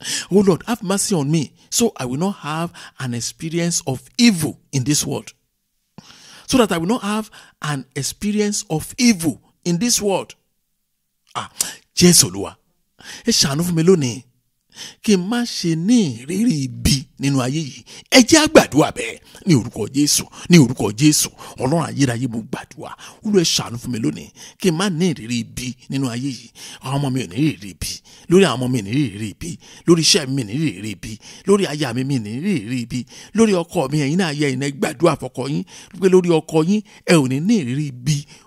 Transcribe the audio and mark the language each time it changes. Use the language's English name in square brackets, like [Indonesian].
[English] Oh Lord, have mercy on me so I will not have an experience of evil in this world. So that I will not have an experience of evil in this world. [Yoruba] Jésù Olúwa, ẹ ṣàánú fún mi lónìí. Kí n má ṣe ní ìrírí ibi nínú ayé yìí. Ẹ jẹ́ á gbàdúrà bẹ́ẹ̀ ní orúkọ Jésù, ní orúkọ Jésù. Ọlọ́run ayérayé mo gbàdúrà. Olúwa ẹ ṣàánú fún mi lónìí. Kí n má ní ìrírí ibi nínú ayé yìí. Àwọn ọmọ mi ò ní ìrírí ibi. Lórí àwọn ọmọ mi ní ìrírí ibi. Lórí iṣẹ́ mi ní ìrírí ibi. Lórí aya mi ní ìrírí ibi. Lórí ọkọ mi ẹ̀yin náà yẹ ẹ̀yin gbàdúrà fọ́kọ yín. Pé lórí ọkọ yín ẹ ò ní ìrírí ibi.